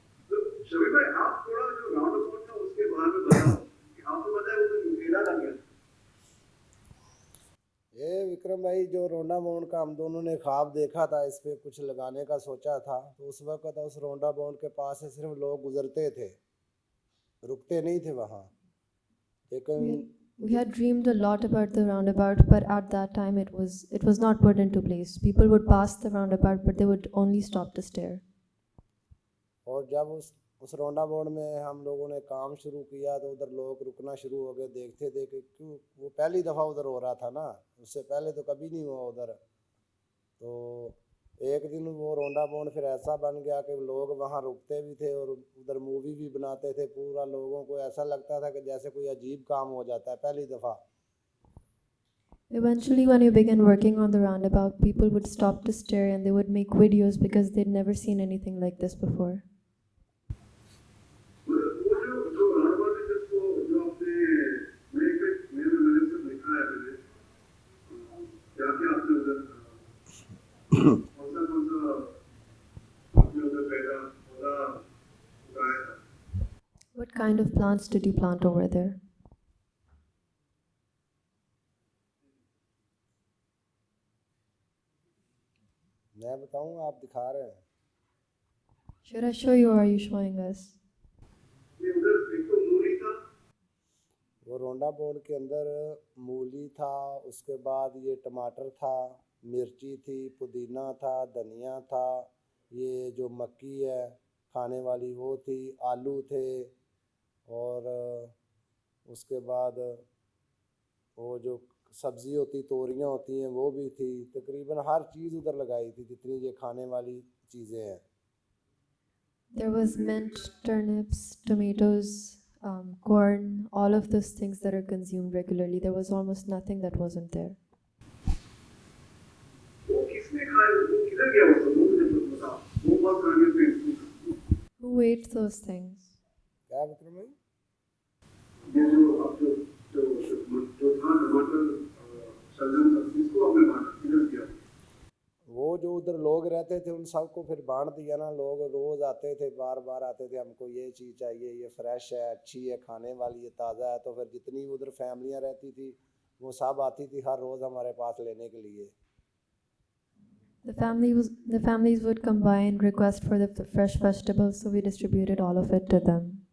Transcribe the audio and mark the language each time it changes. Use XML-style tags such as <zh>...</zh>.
<hi>तो शबीर भाई आप थोड़ा जो राउंड अबाउट था उसके बारे में बताओ कि आपको पता है वो तो मेला लग गया। ये विक्रम भाई जो रोंडा बाउंड का हम दोनों ने ख्वाब देखा था, इस पे कुछ लगाने का सोचा था, तो उस वक्त उस रोंडा बाउंड के पास से सिर्फ लोग गुजरते थे, रुकते नहीं थे वहाँ। लेकिन</hi> <en>We had dreamed a lot about the roundabout, but at that time it was not put into place. People would pass the roundabout, but they would only stop to stare.</en> <hi>और जब उस रोंडा बाउंड में हम लोगों ने काम शुरू किया तो उधर लोग रुकना शुरू हो गए, देखते थे कि क्यों वो पहली दफ़ा उधर हो रहा था ना, उससे पहले तो कभी नहीं हुआ उधर। तो एक दिन वो रोंडा बाउंड फिर ऐसा बन गया कि लोग वहाँ रुकते भी थे और उधर मूवी भी बनाते थे। पूरा लोगों को ऐसा लगता था कि जैसे कोई अजीब काम हो जाता है पहली दफ़ा।</hi> <en>Eventually, when we began working on the roundabout, people would stop to stare and they would make videos because they'd never seen anything like this before.</en> <hi>वो जो राउंड अबाउट है जिसको जो आपने मैंने सब लिखा है मैंने क्या क्या आपने उधर कौन सा आपने उधर पैदा पौधा उगाया था।</hi> <en>What kind of plants did you plant over there?</en> <hi>मैं बताऊँ आप दिखा रहे हैं?</hi> <en>Should I show you or are you showing us?</en> <hi>ये उधर एक तो मूली था, वो रोंडा बाउंड के अंदर मूली था, उसके बाद ये टमाटर था, मिर्ची थी, पुदीना था, धनिया था, ये जो मक्की है खाने वाली वो थी, आलू थे, और उसके बाद वो जो सब्ज़ी होती तोरियां होती हैं वो भी थी। तकरीबन हर चीज़ उधर लगाई थी जितनी ये खाने वाली चीज़ें हैं।</hi> <en>There was mint, turnips, tomatoes, corn, all of those things that are consumed regularly. There was almost nothing that wasn't there.</en> <hi>वो किसने खाया, वो किधर गया वो सब, वो मुझे कुछ बताओ, वो बहुत खाने पे</hi> <en>Who ate those things?</en> <hi>क्या विक्रम भाई? ये जो आप जो था टमाटर सलजम सब किसको आपने बांटा, किधर गया? वो जो उधर लोग रहते थे उन सबको फिर बांट दिया ना। लोग रोज़ आते थे, बार बार आते थे, हमको ये चीज़ चाहिए, ये फ्रेश है, अच्छी है, खाने वाली है, ताज़ा है। तो फिर जितनी उधर फैमिलियाँ रहती थी वो सब आती थी हर रोज़ हमारे पास लेने के लिए।</hi> <en>The families would come by and request for the fresh vegetables, so we distributed all of it to them.</en>